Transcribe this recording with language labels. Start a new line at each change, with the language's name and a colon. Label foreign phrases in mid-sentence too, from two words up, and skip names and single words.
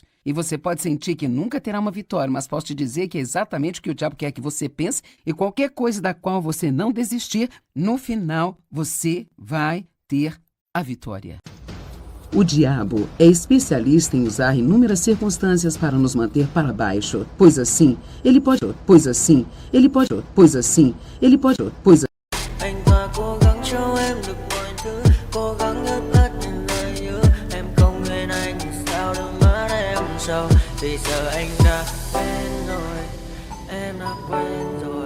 Portuguese: E você pode sentir que nunca terá uma vitória, mas posso te dizer que é exatamente o que o diabo quer que você pense e qualquer coisa da qual você não desistir, no final você vai ter a vitória. O diabo é especialista em usar inúmeras circunstâncias para nos manter para baixo. Pois assim, ele pode.
Vietnamese: Anh ta cố gắng cho em được mọi thứ, cố gắng ướt át những lời hứa. Em không quên anh thì sao đôi mắt em sầu. Vì giờ anh đã quên rồi, em đã quên rồi.